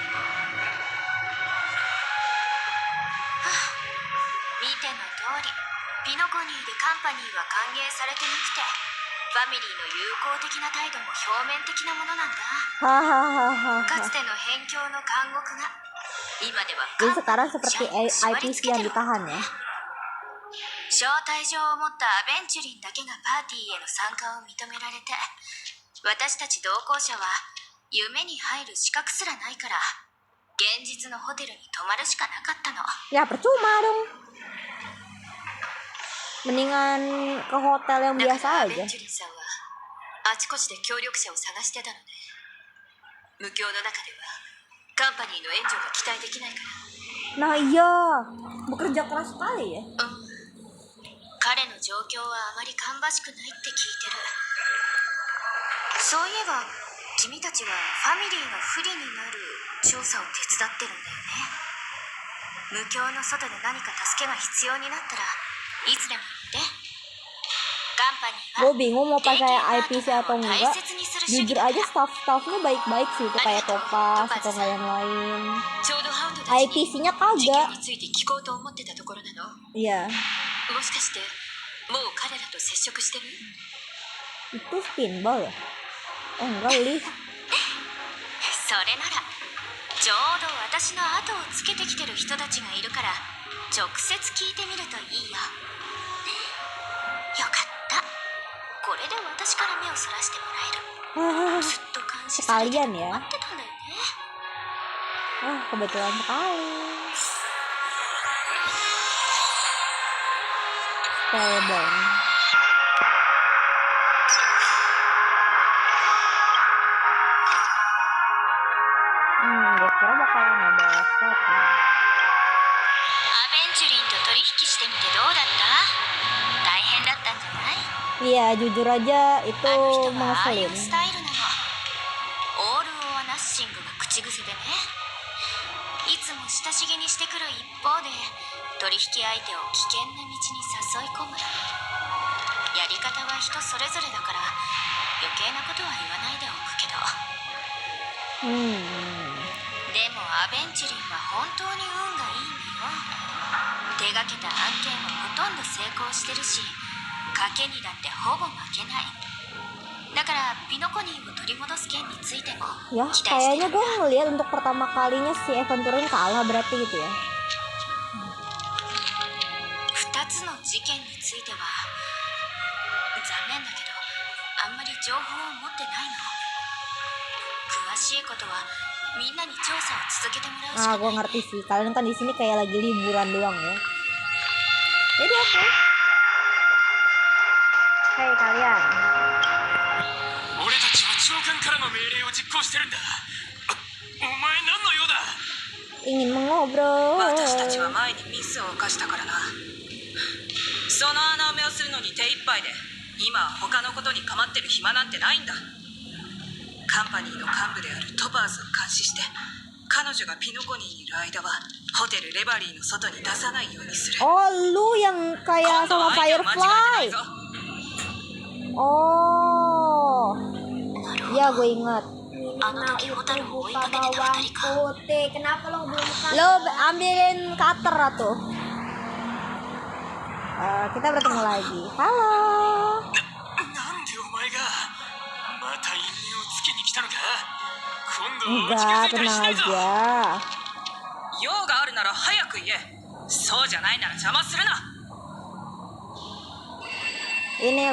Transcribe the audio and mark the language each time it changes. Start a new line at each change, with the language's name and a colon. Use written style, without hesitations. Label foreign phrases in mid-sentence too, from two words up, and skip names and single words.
Japanese: 見ての通り、ピノコニーでカンパニーは歓迎されてなくて、ファミリーの友好的な態度も表面的なものなんだ。 Hahaha. かつての辺境の監獄が今では
Indonesian: Jadi sekarang
Japanese: カンパニーの
Indonesian: seperti
Japanese: 社員に縛り
Indonesian: IPC
Japanese: 付け
Indonesian: yang
Japanese: てる。
Indonesian: ditahan ya.
Japanese: 招待状を持ったアベンチュリンだけがパーティーへの参加を認められて、私たち同行者は夢に入る資格すらないから現実のホテルに泊まるしかなかったの。
Indonesian: Ya percuma dong. Mendingan ke hotel yang
Japanese: だか
Indonesian: biasa
Japanese: らアベ
Indonesian: aja.
Japanese: ンチュリンさんはあちこちで協力者を探してたのね。無境の中ではカンパニーの援助が期待できないから。
Indonesian: Nah iya, bekerja keras sekali ya.
Japanese: 彼の状況はあまり芳しくないって聞いてる。そういえば君たちはファミリーが不利になる調査を手伝ってるんだよね。無境の外で何か助けが必要になったらいつでも言って。カンパニー
Indonesian: Gue
Japanese: は
Indonesian: bingung mau pakai IPC atau
Japanese: 大
Indonesian: enggak.
Japanese: 切にする主義
Indonesian: Jujur
Japanese: だから。
Indonesian: aja staff-staffnya baik-baik sih itu kayak Topaz atau kayak yang lain.
Japanese: ちょうどハウンドたちに
Indonesian: IPC-nya
Japanese: 事件
Indonesian: kagak.
Japanese: について聞こうと思ってたところなの。
Indonesian: Iya.
Japanese: もしかしてもう彼らと接触してる？
Indonesian: Itu pinball ya? Oh enggak, Li.
Japanese: それならちょうど私の後をつけてきてる人たちがいるから直接聞いてみるといいよ。よかった。これで私から目をそらしてもらえる。ずっと監視されてて
Indonesian: Sekalian
Japanese: 待
Indonesian: ya.
Japanese: ってたんだよね。
Indonesian: Kebetulan sekali. Spellbound. Gue kira bakalan ada sesuatu.
Japanese: アベンチュリンと取引してみてどうだった？大変だったんじゃない？
Indonesian: Iya, jujur aja itu
Japanese: あの人はああいう
Indonesian: ngeselin.
Japanese: スタイルなの。オール・オア・ナッシングが口癖でね。いつも親しげにしてくる一方で取引相手を危険な道に誘い込む。やり方は人それぞれだから余計なことは言わないでおくけど。でもアベンチュリンは本当に運がいいんだよ。手がけた案件はほとんど成功してるし賭けにだってほぼ負けない。だからピノコニーを取り戻す件についても
Indonesian: Ya,
Japanese: 期待して
Indonesian: kayaknya
Japanese: るんだ。
Indonesian: gue ngeliat untuk pertama kalinya si Aventurin kalah berarti gitu ya.
Japanese: 2 つの事件については残念だけどあんまり情報を持ってないの。詳しいことはみんなに調査を続けてもらうし Ah, か
Indonesian: gue
Japanese: ない。
Indonesian: ngerti sih. Kalian kan di sini kayak lagi liburan doang ya. Jadi oke. Hai kalian.
Japanese: 俺たちは長官からの命令を実行してるんだ。お前何の用だ？
Indonesian: Ingin mengobrol.
Japanese: 私たちは前にミスを犯したからな。その穴埋めをするのに手一杯で今は他のことに構ってる暇なんてないんだ。カンパニーの幹部であるトパーズを監視して彼女がピノコニーにいる間はホテルレバリーの外に出さないようにする。
Indonesian: Oh, lu yang kayak
Japanese: 今度
Indonesian: sama
Japanese: は相手を間違えてない
Indonesian: Firefly.
Japanese: ぞ。
Indonesian: Oh. Iya, gue ingat.
Japanese: あの時ホタルを追いかけてた2人か。
Indonesian: Kenapa lo belum Lo ambilin cutter tuh. Kita bertemu lagi. Halo.
Japanese: なんでお前がまた因縁をつけに来たのか？今度は
Indonesian: Enggak,
Japanese: 近づいたりし
Indonesian: tenang
Japanese: ないぞ。
Indonesian: aja.
Japanese: 用があるなら早く言え。そうじゃないなら邪魔するな。
Indonesian: Ini